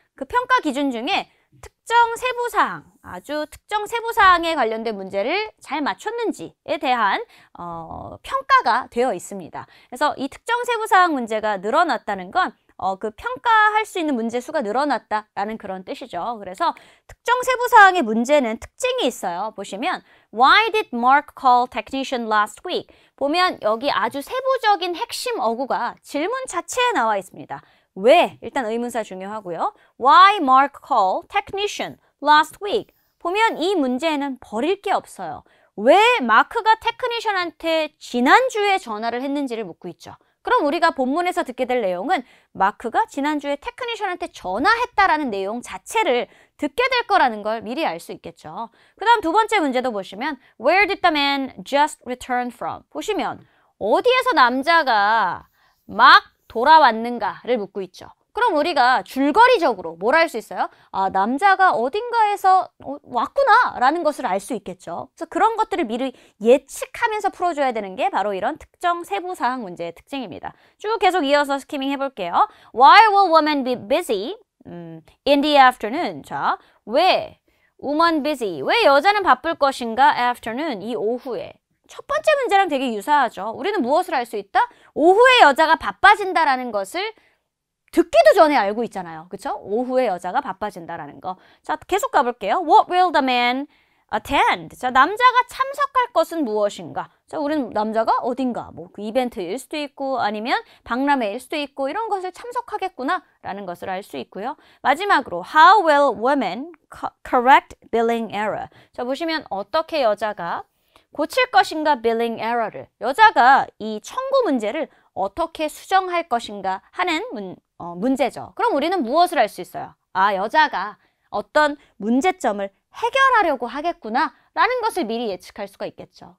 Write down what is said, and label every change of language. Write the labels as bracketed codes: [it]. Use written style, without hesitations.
[ko] 그 평가 기준 중에 특정 세부사항, 아주 특정 세부사항에 관련된 문제를 잘 맞췄는지에 대한 평가가 되어 있습니다. 그래서 이 특정 세부사항 문제가 늘어났다는 건 그 평가할 수 있는 문제 수가 늘어났다라는 그런 뜻이죠. 그래서 특정 세부사항의 문제는 특징이 있어요. 보시면 [en] Why did Mark call technician last week? [ko] 보면 여기 아주 세부적인 핵심 어구가 질문 자체에 나와 있습니다. 왜? 일단 의문사 중요하고요. [en] Why Mark call technician last week? [ko] 보면 이 문제에는 버릴 게 없어요. 왜 마크가 테크니션한테 지난주에 전화를 했는지를 묻고 있죠. 그럼 우리가 본문에서 듣게 될 내용은 마크가 지난주에 테크니션한테 전화했다라는 내용 자체를 듣게 될 거라는 걸 미리 알 수 있겠죠. 그 다음 두 번째 문제도 보시면 [en] Where did the man just return from? [ko] 보시면 어디에서 남자가 막 돌아왔는가를 묻고 있죠. 그럼 우리가 줄거리적으로 뭘 할 수 있어요? 남자가 어딘가에서 왔구나 라는 것을 알 수 있겠죠. 그래서 그런 것들을 미리 예측하면서 풀어줘야 되는 게 바로 이런 특정 세부사항 문제의 특징입니다. 쭉 계속 이어서 스키밍 해볼게요. [en] Why will women be busy in the afternoon? [ko] 자, 왜 [en] woman busy? [ko] 왜 여자는 바쁠 것인가? afternoon, 이 오후에. 첫 번째 문제랑 되게 유사하죠. 우리는 무엇을 알 수 있다? 오후에 여자가 바빠진다라는 것을 듣기도 전에 알고 있잖아요. 그쵸? 오후에 여자가 바빠진다라는 거. 자, 계속 가볼게요. [en] What will the man attend? [ko] 자, 남자가 참석할 것은 무엇인가? 자, 우리는 남자가 어딘가, 뭐 그 이벤트일 수도 있고 아니면 박람회일 수도 있고 이런 것을 참석하겠구나 라는 것을 알 수 있고요. 마지막으로 [en] How will women correct billing error? [ko] 자, 보시면 어떻게 여자가 고칠 것인가 [en] billing error [ko] 를, 여자가 이 청구 문제를 어떻게 수정할 것인가 하는 문제죠. 그럼 우리는 무엇을 알 수 있어요? 여자가 어떤 문제점을 해결하려고 하겠구나 라는 것을 미리 예측할 수가 있겠죠.